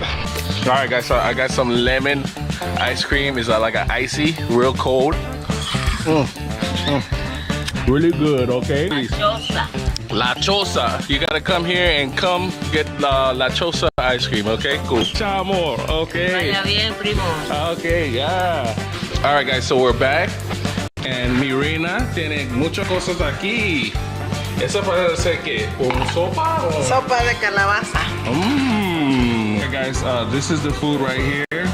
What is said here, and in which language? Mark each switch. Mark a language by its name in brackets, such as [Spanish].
[English] All right, guys, so I got some lemon ice cream. It's like an icy, real cold. Really good, okay? La Chosa. You gotta come here and come get La Chosa ice cream, okay? Cool. Ciao, amor. Okay. [Spanish] Vaya bien, primo. [English] Okay, yeah. All right, guys, so we're back. And [Spanish] mi reina tiene muchas cosas aquí. ¿Esa puede ser qué? ¿Un sopa? O... Sopa de calabaza. [English] Hey guys, this is the food right here.